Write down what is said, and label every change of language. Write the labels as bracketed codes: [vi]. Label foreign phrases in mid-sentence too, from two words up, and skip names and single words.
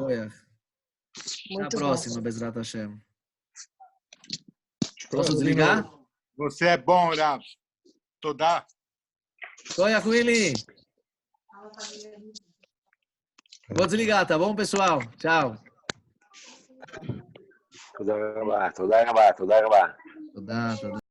[pt] Até a Muito próxima, bom. [he] בעזרת השם. [pt] Posso desligar? Você é bom, Rav. Todá. Toia Willy. Vou desligar, tá bom, pessoal? Tchau. [he] תודה רבה, תודה רבה, תודה רבה. תודה, תודה.